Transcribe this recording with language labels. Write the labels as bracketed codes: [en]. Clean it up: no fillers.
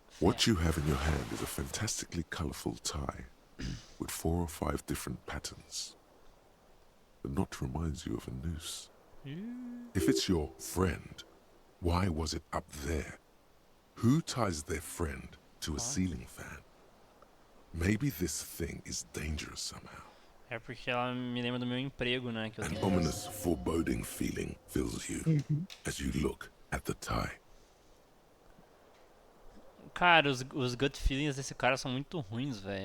[en] What you have in your hand is a fantastically colorful tie with 4 or 5 different patterns. The knot reminds you of a noose. If it's your friend, why was it up there? Who ties their friend to a ceiling fan? Maybe this thing is dangerous somehow. [pt] É porque ela me lembra do meu emprego, né? Que eu [en] An [pt] tenho. [en] ominous, foreboding feeling fills you as you look at the tie. [pt] Cara, os gut feelings desse cara são muito ruins, velho.